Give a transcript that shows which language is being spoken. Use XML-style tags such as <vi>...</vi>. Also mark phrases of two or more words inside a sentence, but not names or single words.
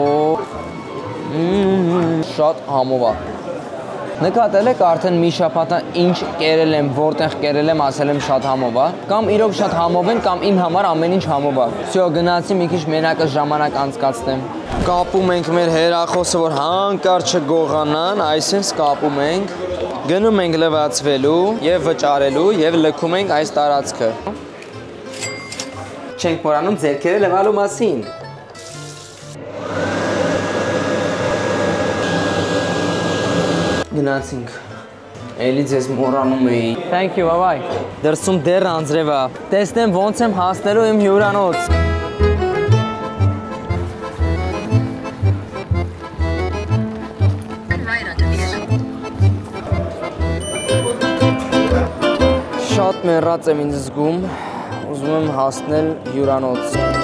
<hy>շատ համով է։ Նկատել եք արդեն մի շաբաթ ինչ կերել եմ, որտեղ կերել եմ, ասել եմ շատ համով է, կամ իրոք շատ համով են, կամ իմ համար ամեն ինչ համով է։ Всё, գնացի մի քիչ մենակը ժամանակ անցկացնեմ։ Կապում ենք մեր հերախոսը, որ հանկարծ չգողանան, այսինքն կապում ենք, գնում ենք լվացվելու եւ վճարելու եւ լքում ենք այս տարածքը։ Չենք մոռանում ձեռքերը լվալու մասին։ Գնացինք։ Էլի ձեզ մոռանում էի։</hy> <en>Thank you, bye-bye։</en> <hy>Դրսում դեռ անձրև է։ Տեսնեմ ոնց եմ հասնելու իմ հյուրանոց։ Շատ մեռած եմ ինձ զգում, ուզում եմ հասնել հյուրանոց։</hy>